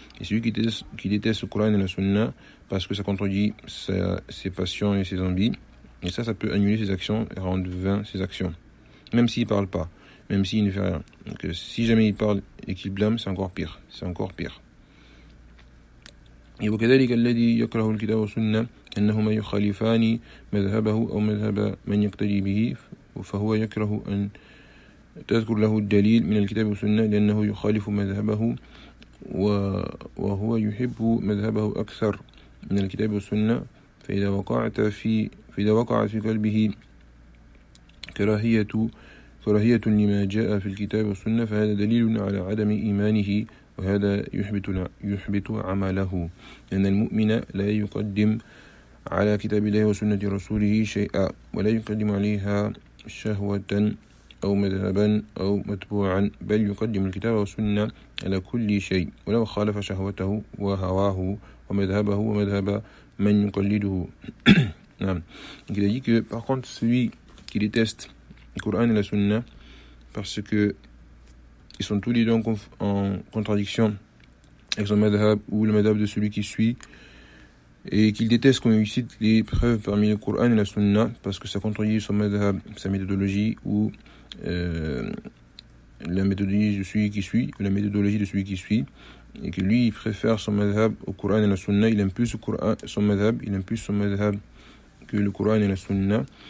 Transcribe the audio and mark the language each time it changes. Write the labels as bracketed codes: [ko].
[fr] Et celui qui déteste le Coran et la Sunna, parce que ça contredit ses passions et ses envies, et ça, ça peut annuler ses actions et rendre vain ses actions. Même s'il ne parle pas, même s'il ne fait rien. Donc, si jamais il parle et qu'il blâme, c'est encore pire. Et vous avez dit que [ar] l'adi yakrahu al-kitab wa sunna, annahuma yukhalifani madhhabahu ou madhhaba man yaqtadi bihi, فهو يكره أن تذكر له الدليل من الكتاب والسنة لأنه يخالف مذهبه وهو يحب مذهبه أكثر من الكتاب والسنة فإذا وقعت في قلبه كراهية لما جاء في الكتاب والسنة فهذا دليل على عدم إيمانه وهذا يحبط عمله لأن المؤمن لا يقدم على كتاب الله وسنة رسوله شيئا ولا يقدم عليها شهوة أو مذهبا أو متبوعا بل يقدم الكتاب والسنة على كل شيء ولو خالف شهوته وهواه ومذهبه ومذهب من يقلده. نعم. [fr] Il a dit que par contre celui qui déteste le Coran et la Sunna parce que ils sont tous les deux en contradiction avec son madhab ou le madhab de celui qui suit, et qu'il déteste qu'on lui cite les preuves parmi le Coran et la Sunna parce que ça contredit son madhab, sa méthodologie ou la méthodologie de celui qui suit, et que lui il préfère son madhab au Coran et la Sunna, il aime plus son madhab que le Coran et la Sunna.